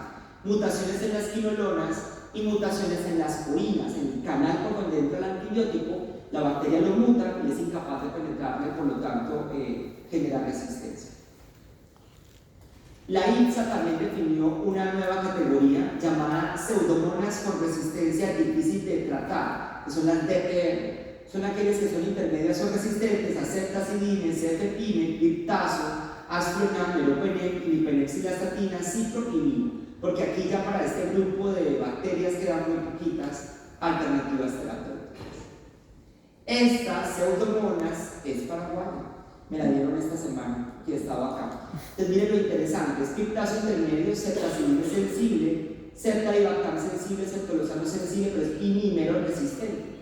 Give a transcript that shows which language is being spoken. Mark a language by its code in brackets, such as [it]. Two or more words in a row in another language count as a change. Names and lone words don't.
[es] Mutaciones en las quinolonas y mutaciones en las porinas, en el canal por donde entra el antibiótico, la bacteria lo muta y es incapaz de penetrarle, por lo tanto genera resistencia. La ITSA también definió una nueva categoría llamada Pseudomonas con resistencia difícil de tratar, que son las DPR. Son aquellas que son intermedias o resistentes a ceftazidime, cefepime, piptazo, astronam, meropenem, imipenexilastatina, ciprofimino, porque aquí ya para este grupo de bacterias quedan muy poquitas alternativas terapéuticas. Esta Pseudomonas es paraguaya. Me la dieron esta semana, que estaba acá. Entonces miren lo interesante, es piptazo intermedio, ceftazidime sensible, ceftalibactam sensible, ceftolozano sensible, pero es imimero resistente.